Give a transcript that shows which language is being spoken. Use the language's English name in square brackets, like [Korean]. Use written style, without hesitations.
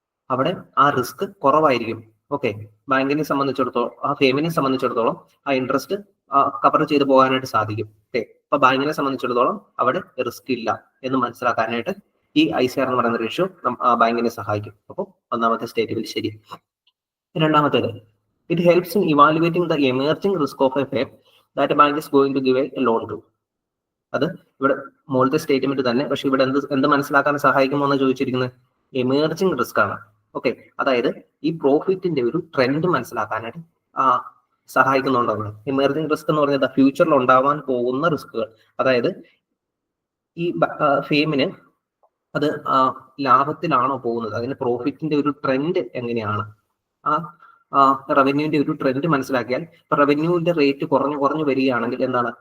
[Malayalam] അവിടെ ആ റിസ്ക് കുറവായിരിക്കും. ഓക്കെ, ബാങ്കിനെ സംബന്ധിച്ചിടത്തോളം, ആ ഫേമിനെ സംബന്ധിച്ചിടത്തോളം ആ ഇൻട്രസ്റ്റ് കവർ ചെയ്ത് പോകാനായിട്ട് സാധിക്കും. ഓക്കെ, അപ്പൊ ബാങ്കിനെ സംബന്ധിച്ചിടത്തോളം അവിടെ റിസ്ക് ഇല്ല എന്ന് മനസ്സിലാക്കാനായിട്ട് ഈ ICR എന്ന് പറയുന്ന റേഷ്യോ ബാങ്കിനെ സഹായിക്കും. അപ്പോൾ ഒന്നാമത്തെ സ്റ്റേറ്റ്മെന്റ് ശരി. രണ്ടാമത്തേത്, [English] it helps in evaluating the emerging risk of a firm that a bank is going to give a loan to. [Malayalam] അത് ഇവിടെ മുകളിലത്തെ സ്റ്റേറ്റ്മെന്റ് തന്നെ, പക്ഷെ ഇവിടെ എന്ത് മനസ്സിലാക്കാൻ സഹായിക്കുമോ എന്ന് ചോദിച്ചിരിക്കുന്നത് എമേർജിംഗ് റിസ്ക് ആണ്. ഓക്കെ, അതായത് ഈ പ്രോഫിറ്റിന്റെ ഒരു ട്രെൻഡ് മനസ്സിലാക്കാനായിട്ട് സഹായിക്കുന്നുണ്ടാവുന്നത്. എമേർജിംഗ് റിസ്ക് എന്ന് പറഞ്ഞാൽ ഫ്യൂച്ചറിൽ ഉണ്ടാവാൻ പോകുന്ന റിസ്കുകൾ. അതായത് ഈ ഫേമിന് അത് ലാഭത്തിലാണോ പോകുന്നത്, അതിന് പ്രോഫിറ്റിന്റെ ഒരു ട്രെൻഡ് എങ്ങനെയാണ്, റവന്യൂവിന്റെ ഒരു ട്രെൻഡ് മനസ്സിലാക്കിയാൽ, ഇപ്പൊ റവന്യൂവിന്റെ റേറ്റ് കുറഞ്ഞു വരികയാണെങ്കിൽ എന്താണ്?